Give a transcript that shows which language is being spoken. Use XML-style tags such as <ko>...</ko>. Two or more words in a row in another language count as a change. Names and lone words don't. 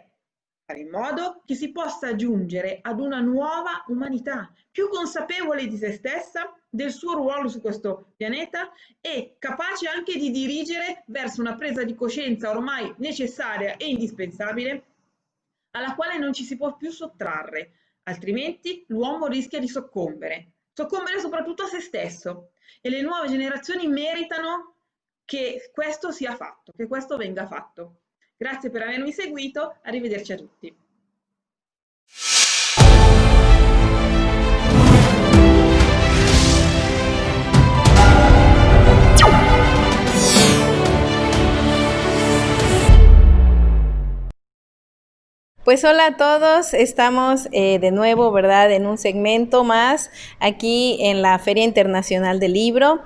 <it>fare in modo che si possa giungere ad una nuova umanità, più consapevole di se stessa, del suo ruolo su questo pianeta e capace anche di dirigere verso una presa di coscienza ormai necessaria e indispensabile, alla quale non ci si può più sottrarre, altrimenti l'uomo rischia di soccombere soprattutto a se stesso, e le nuove generazioni meritano che questo sia fatto, che questo venga fatto. Grazie per avermi seguito, arrivederci a tutti.</it> <es>Pues hola a todos, estamos de nuevo, ¿verdad?, en un segmento más aquí en la Feria Internacional del Libro.</es>